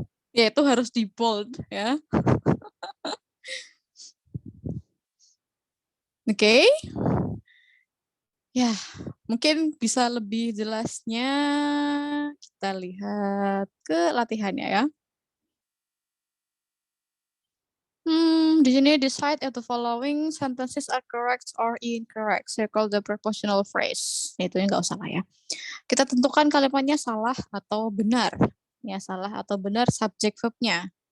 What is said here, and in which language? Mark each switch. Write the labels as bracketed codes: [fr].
[id] Ya itu harus di bold ya. Oke. Ya, mungkin bisa lebih jelasnya kita lihat ke latihannya ya. Di sini [en] decide if the following sentences are correct or incorrect. Circle the proportional phrase. [id] Itu nggak usah lah ya. Kita tentukan kalimatnya salah atau benar. Ya, salah atau benar subjek verb-nya.